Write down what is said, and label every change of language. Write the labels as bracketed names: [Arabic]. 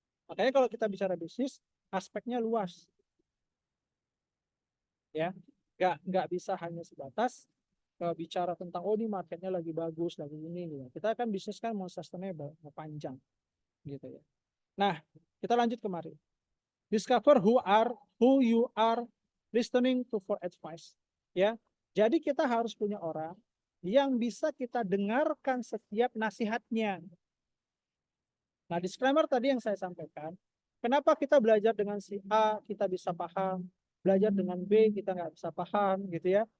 [Indonesian] Makanya kalau kita bicara bisnis, aspeknya luas. Ya, nggak bisa hanya sebatas bicara tentang oh ini marketnya lagi bagus lagi ini gitu. Kita kan bisnis kan mau sustainable, mau panjang. gitu ya. Nah, kita lanjut kemari. [English] Discover who you are listening to for advice. [Indonesian] Ya, jadi kita harus punya orang yang bisa kita dengarkan setiap nasihatnya. Nah, disclaimer tadi yang saya sampaikan, kenapa kita belajar dengan si A kita bisa paham, belajar dengan B kita nggak bisa paham, gitu ya.